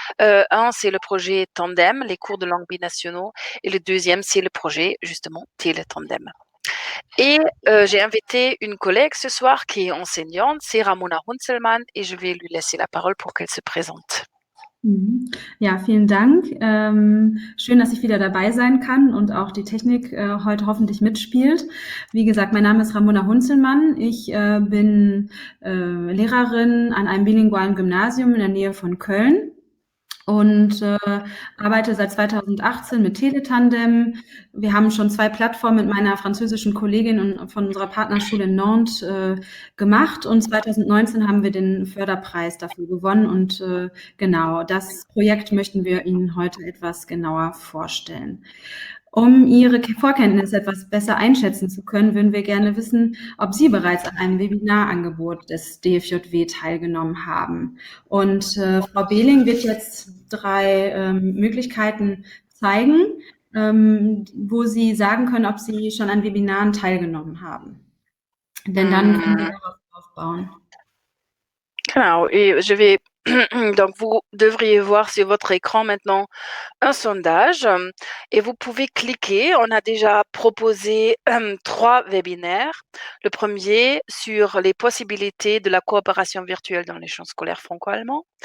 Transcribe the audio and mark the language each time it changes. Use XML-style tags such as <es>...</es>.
<fr>Un, c'est le projet Tandem, les cours de langue binationaux, et le deuxième, c'est le projet justement Télétandem. Et j'ai invité une collègue ce soir qui est enseignante, c'est Ramona Hunzelmann, et je vais lui laisser la parole pour qu'elle se présente.</fr> <de>Ja, vielen Dank. Schön, dass ich wieder dabei sein kann und auch die Technik heute hoffentlich mitspielt. Wie gesagt, mein Name ist Ramona Hunzelmann. Ich bin Lehrerin an einem bilingualen Gymnasium in der Nähe von Köln und arbeite seit 2018 mit Teletandem. Wir haben schon 2 Plattformen mit meiner französischen Kollegin und von unserer Partnerschule in Nantes gemacht und 2019 haben wir den Förderpreis dafür gewonnen und genau, das Projekt möchten wir Ihnen heute etwas genauer vorstellen. Um Ihre Vorkenntnisse etwas besser einschätzen zu können, würden wir gerne wissen, ob Sie bereits an einem Webinarangebot des DFJW teilgenommen haben. Und Frau Behling wird jetzt 3 Möglichkeiten zeigen, wo Sie sagen können, ob Sie schon an Webinaren teilgenommen haben. Denn dann können wir darauf aufbauen.</de> <fr>Genau, et je vais donc vous devriez voir sur votre écran maintenant un sondage et vous pouvez cliquer. On a déjà proposé 3 webinaires. Le premier sur les possibilités de la coopération virtuelle dans les champs scolaires franco-allemands.</fr>